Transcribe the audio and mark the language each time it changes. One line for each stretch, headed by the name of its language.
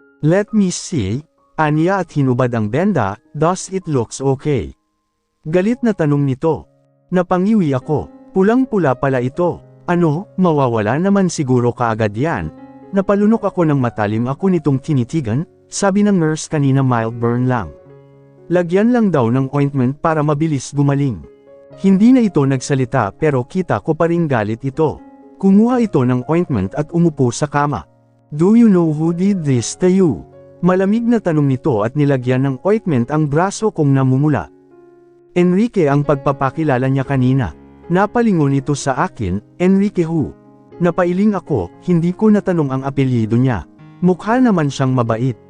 English: Let me see,
Filipino: aniya at hinubad ang benda,
English: does it looks okay?
Filipino: Galit na tanong nito. Napangiwi ako, pulang-pula pala ito. Ano, mawawala naman siguro kaagad yan. Napalunok ako ng matalim ako nitong tinitigan. Sabi ng nurse kanina mild burn lang. Lagyan lang daw ng ointment para mabilis gumaling. Hindi na ito nagsalita pero kita ko pa ring galit ito. Kumuha ito ng ointment at umupo sa kama.
English: Do you know who did this to you?
Filipino: Malamig na tanong nito at nilagyan ng ointment ang braso kong namumula. Enrique ang pagpapakilala niya kanina. Napalingon ito sa akin,
English: Enrique who?
Filipino: Napailing ako, hindi ko natanong ang apelyido niya. Mukha naman siyang mabait.